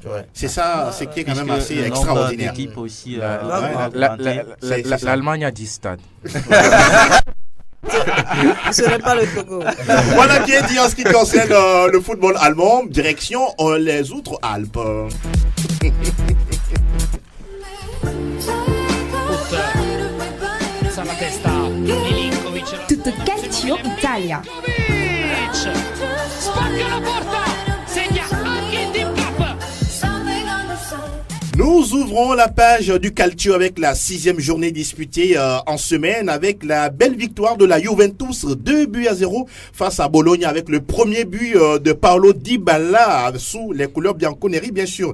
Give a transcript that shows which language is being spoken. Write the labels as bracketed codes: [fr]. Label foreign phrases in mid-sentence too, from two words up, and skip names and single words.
[fr] C'est ça, c'est qui est quand même assez extraordinaire. Aussi, l'Allemagne a 10 stades. Ce n'est pas le Togo. Voilà qui est dit en ce qui concerne le football allemand. Direction les Outre-Alpes. [it] Tutto Calcio Italia. Spacca la porta, segna anche il Team Cup. [fr] Nous ouvrons la page du Calcio avec la 6e journée disputée en semaine avec la belle victoire de la Juventus 2-0 face à Bologne avec le premier but de Paulo Dybala sous les couleurs bianconeri bien sûr.